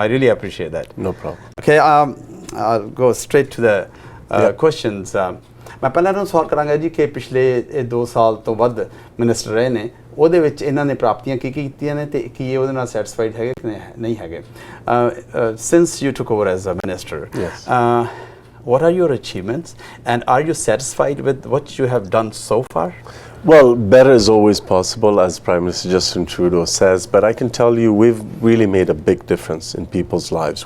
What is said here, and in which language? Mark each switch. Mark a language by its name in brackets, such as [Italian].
[English] I really appreciate that. No problem. Okay, I'll go straight to the questions. [Punjabi] ਮੈਂ ਪਹਿਲਾਂ ਨੂੰ ਸਵਾਲ ਕਰਾਂਗਾ ਜੀ ਕਿ ਪਿਛਲੇ 2 ਸਾਲ ਤੋਂ ਵੱਧ ਮਿਨਿਸਟਰ ਰਹੇ ਨੇ, ਉਹਦੇ ਵਿੱਚ ਇਹਨਾਂ ਨੇ ਪ੍ਰਾਪਤੀਆਂ ਕੀ ਕੀਤੀਆਂ ਨੇ ਤੇ ਕੀ ਇਹ ਉਹਦੇ ਨਾਲ ਸੈਟੀਸਫਾਈਡ ਹੈਗੇ ਕਿ ਨਹੀਂ ਹੈਗੇ। [English] Since you took over as a minister, yes. What are your achievements and are you satisfied with what you have done so far? Well, better is always possible, as Prime Minister Justin Trudeau says, but I can tell you we've really made a big difference in people's lives.